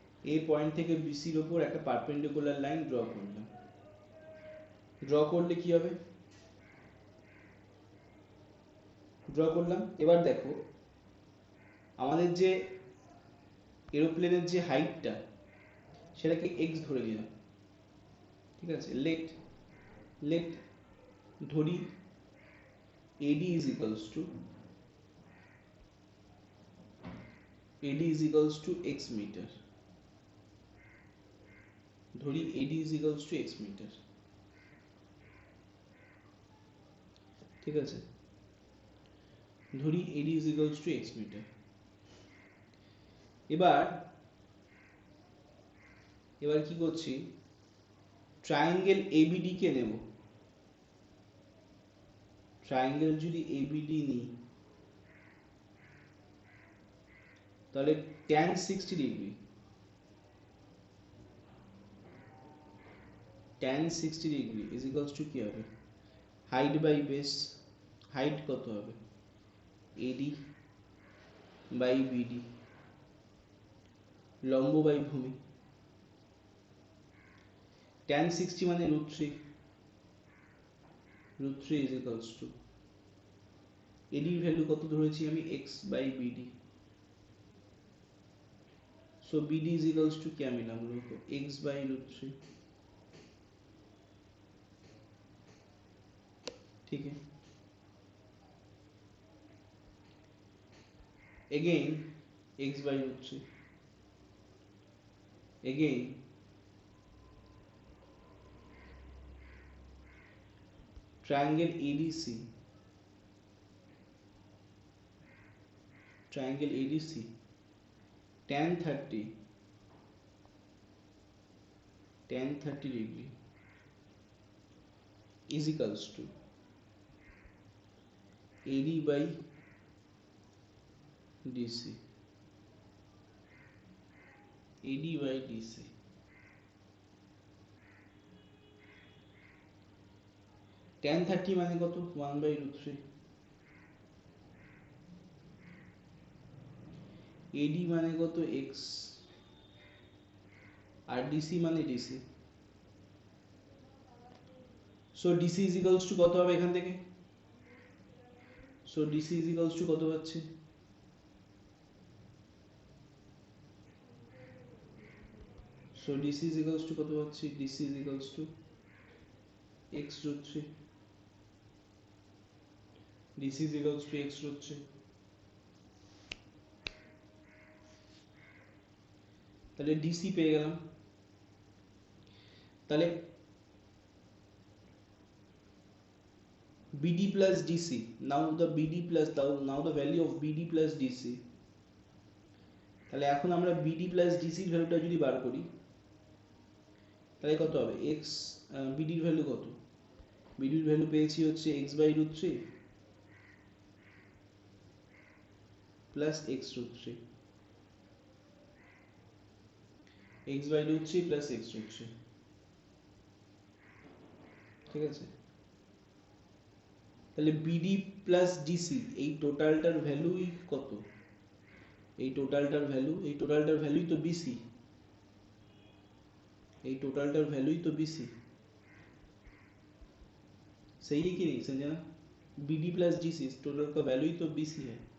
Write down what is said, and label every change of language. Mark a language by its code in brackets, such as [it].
[bn] এই পয়েন্ট থেকে বিসির ওপর একটা পারপেন্ডিকুলার লাইন ড্র করলাম, ড্র করলে কি হবে, ড্র করলাম। এবার দেখো আমাদের যে এরোপ্লেনের যে হাইটটা সেটাকে এক্স ধরে নিলাম, ঠিক আছে। লেট ধরি AD is equals to x metre, ধরি AD is equals to x metre, ঠিক আছে। ধরি AD is equals to x metre. এবার কি করছি, ট্রায়াঙ্গেল ABD কে নেব। ট্রায়াঙ্গেল যদি ABD নিই তাহলে tan 60 degree tan 60 degree is equals to কি হবে, হাইট বাই বেস, হাইট কত হবে এডি বাই বিডি, লম্ব বাই ভূমি, tan 60 মানে √3, √3 ইজ ইকুয়ালস টু এডির ভ্যালু কত ধরেছি আমি, x by BD. So BD is equals to [hi] क्या मिला हम लोग को, x बाई √3। ठीक है, again x by √3, again [en] triangle ADC, triangle ADC tan 30 degree is equals to AD by DC, AD by DC। [bn] tan 30 মানে কত, 1/√3, AD মানে কত x, আর DC মানে DC। So DC is equals to কত হবে এখান থেকে, so DC is equals to কত হচ্ছে, so DC is equals to কত হচ্ছে, DC is equals to x√3, DC is equals to x√3। তাহলে DC পেয়ে গেলাম। তাহলে BD plus DC, [en] now the BD plus now the value of BD plus DC। [bn] তাহলে এখন আমরা BD plus DC এর ভ্যালুটা যদি বার করি তাহলে কত হবে, x BD এর ভ্যালু কত, BD এর ভ্যালু পেয়েছি হচ্ছে x by √3 plus x√3, x by √3 plus x√3। ঠিক আছে, তাহলে BD plus DC এই টোটালটার ভ্যালুই কত, এই টোটালটার ভ্যালুই তো BC, [hi] এই टोटलटार वैल्यू ही तो BC, सही है कि नहीं Sanjana, BD plus DC total का वैल्यू ही तो BC है।